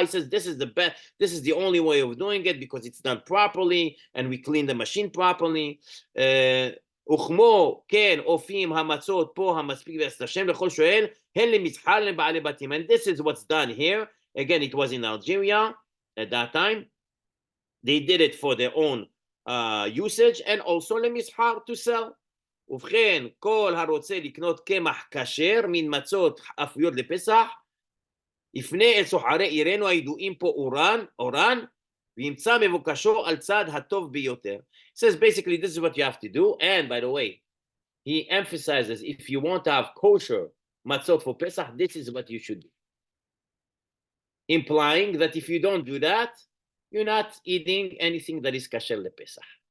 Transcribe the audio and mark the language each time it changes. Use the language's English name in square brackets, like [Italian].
[English] He says this is the best, this is the only way of doing it because it's done properly and we clean the machine properly. [Hebrew] וכמו כן אופים המצות פה המספיק ועשת השם לכל שואל הן למסחר לבעלי בתים. [English] And this is what's done here. Again, it was in Algeria at that time. They did it for their own usage and also למסחר, to sell. [Hebrew] ובכן, כל הרוצה לקנות קמח כשר מן מצות אפויות לפסח יפנה אל סוחרי עירנו הידועים פה אורן וימצא מבוקשו על צד הטוב ביותר. [English] It says basically this is what you have to do. And by the way, he emphasizes if you want to have kosher matzot for Pesach, this is what you should do. Implying that if you don't do that, you're not eating anything that is kasher le Pesach.